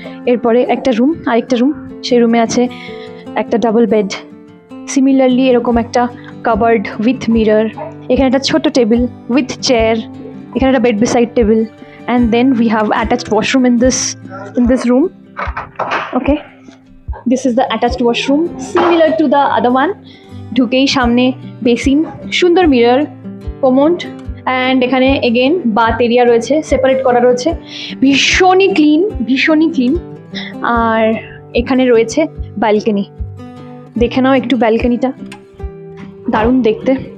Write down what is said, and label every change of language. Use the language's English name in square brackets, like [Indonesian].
[Bangla] এরপরে একটা রুম, আরেকটা রুম, সেই রুমে আছে একটা ডাবল বেড, সিমিলারলি এরকম একটা কাভার্ড উইথ মিরর। এখানে একটা ছোট টেবিল উইথ চেয়ার, এখানে একটা bed beside table, [English] and then we have attached washroom in this room. Okay, this is the attached washroom similar to the other one. [Bangla] ঢুকেই সামনে basin, সুন্দর মিরর, কমোড, অ্যান্ড এখানে again bath area রয়েছে, separate করা রয়েছে, ভীষণই clean. আর এখানে রয়েছে ব্যালকনি, দেখে নাও একটু ব্যালকনিটা, দারুণ দেখতে।